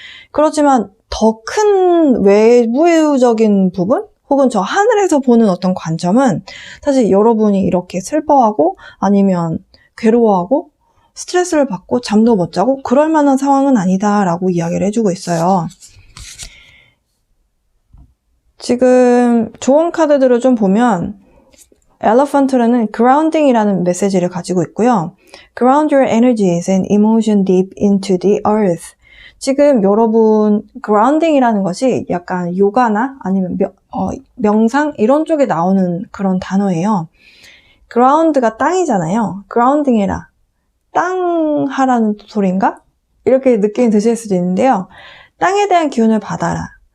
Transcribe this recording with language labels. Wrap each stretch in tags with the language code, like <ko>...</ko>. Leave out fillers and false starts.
<ko>그렇지만 더 큰 외부적인 부분 혹은 저 하늘에서 보는 어떤 관점은 사실 여러분이 이렇게 슬퍼하고 아니면 괴로워하고 스트레스를 받고 잠도 못 자고 그럴 만한 상황은 아니다라고 이야기를 해주고 있어요. 지금 조언 카드들을 좀 보면 엘리펀트라는 grounding이라는 메시지를 가지고 있고요.</ko> <en>Ground your energies and emotion deep into the earth.</en> <ko>지금 여러분 grounding이라는 것이 약간 요가나 아니면 명상 이런 쪽에 나오는 그런 단어예요. ground가 땅이잖아요. grounding해라. 땅 하라는 소린가? 이렇게 느낌이 드실 수도 있는데요. 땅에 대한 기운을 받아라.</ko>